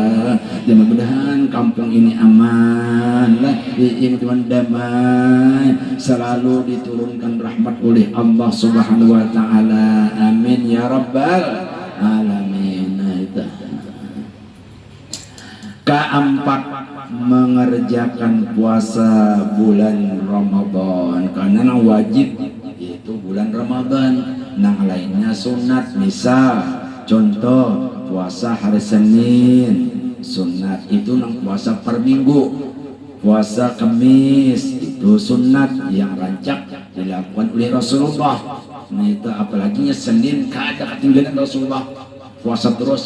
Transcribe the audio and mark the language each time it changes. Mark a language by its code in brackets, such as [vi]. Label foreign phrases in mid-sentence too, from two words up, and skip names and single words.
[id] Mudah-mudahan kampung ini aman lah, teman damai, selalu diturunkan rahmat oleh Allah [ar] سبحانه وتعالى. آمين يا رب العالمين. [id] Keempat, mengerjakan puasa bulan Ramadan karena wajib yaitu bulan Ramadan. Nah, lainnya sunat. Misal contoh puasa hari Senin sunat itu nang puasa per minggu. Puasa Kamis itu sunat yang rancak dilakukan oleh Rasulullah. Nah, itu apalagi Senin kada ketinggalan Rasulullah puasa terus.